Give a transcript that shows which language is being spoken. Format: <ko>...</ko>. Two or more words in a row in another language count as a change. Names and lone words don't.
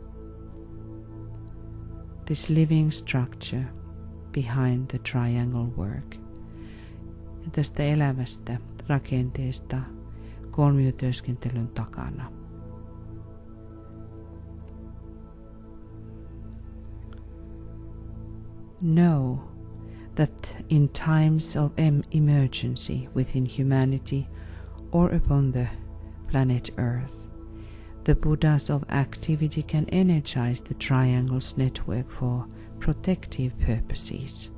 <en>This living structure behind the triangle work.</en> <fi>Ja tästä elävästä rakenteesta kolmiotyöskentelyn takana.</fi> <en>Know that in times of emergency within humanity or upon the planet Earth, the Buddhas of activity can energize the triangle's network for protective purposes.</en>